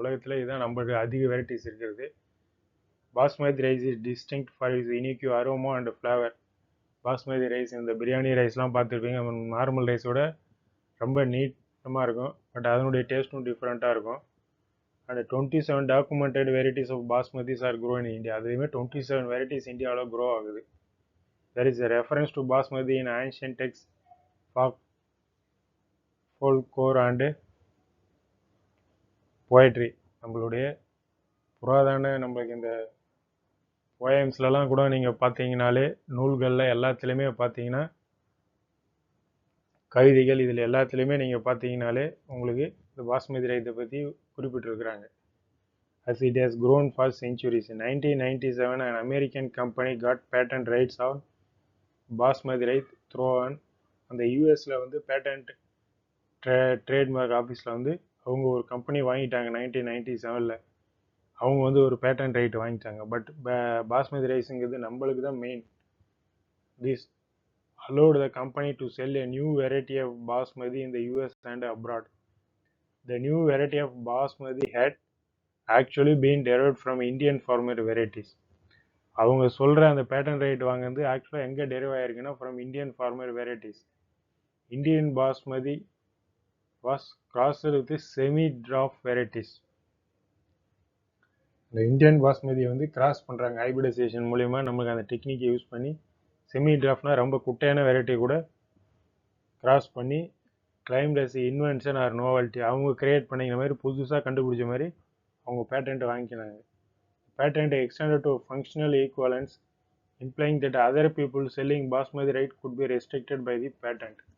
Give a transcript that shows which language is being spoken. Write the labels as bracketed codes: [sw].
[ta] உலகத்தில் இதுதான் நம்மளுக்கு அதிக வெரைட்டிஸ் இருக்கிறது. [en] Basmati rice is distinct for is unique aroma and flavour. [ta] Basmati rice இந்த பிரியாணி ரைஸ்லாம் பார்த்துருப்பீங்க, நார்மல் ரைஸோட ரொம்ப நீட்டமாக இருக்கும், பட் அதனுடைய டேஸ்ட்டும் டிஃப்ரெண்ட்டாக இருக்கும். [en] And 27 documented varieties of basmatis are grow in India. [ta] அதுலேயுமே 27 வெரைட்டிஸ் இந்தியாவில் க்ரோ ஆகுது. [en] There is a reference to basmati in ancient texts, folklore and poetry. [ta] நம்மளுடைய புராதன நம்மளுக்கு இந்த போயம்ஸ்லலாம் கூட நீங்கள் பார்த்தீங்கனாலே, நூல்களில் எல்லாத்துலேயுமே பார்த்தீங்கன்னா, கவிதைகள் இதில் எல்லாத்துலேயுமே நீங்கள் பார்த்தீங்கனாலே உங்களுக்கு இந்த பாஸ்மதி ரைஸை பற்றி குறிப்பிட்டிருக்கிறாங்க. [en] As it has grown for centuries. In 1997, an American company got patent rights on basmati rice through an [ta] அந்த யூஎஸில் வந்து பேட்டன்ட் ட்ரேட்மார்க் ஆஃபீஸில் வந்து அவங்க ஒரு கம்பெனி வாங்கிட்டாங்க 1997. அவங்க வந்து ஒரு பேட்டன்ட் ரைட் வாங்கிட்டாங்க. பட் பாஸ்மதி ரைஸுங்கிறது நம்மளுக்கு தான் main. [en] This allowed the company to sell a new variety of basmati in the US and abroad. The new variety of basmati had actually been derived from Indian farmer varieties. [ta] அவங்க சொல்கிற அந்த patent right வாங்குறது ஆக்சுவலாக எங்கே derive ஆகிருக்குன்னா [en] From Indian farmer varieties. Indian basmati was crossed with semi dwarf varieties. [ta] இந்த Indian பாஸ்மதியை வந்து cross பண்ணுறாங்க hybridisation மூலிமா. நமக்கு அந்த டெக்னிக்கை யூஸ் பண்ணி செமி டிராஃப்ட்னா ரொம்ப குட்டையான வெரைட்டி கூட கிராஸ் பண்ணி [en] Claimed as invention or novelty. [ta] அவங்க கிரியேட் பண்ணிக்கிற மாதிரி புதுசாக கண்டுபிடிச்ச மாதிரி அவங்க patent வாங்கிக்கினாங்க. [en] Patent extended to functional equivalence, implying that other people selling basmati rice could be restricted by the patent.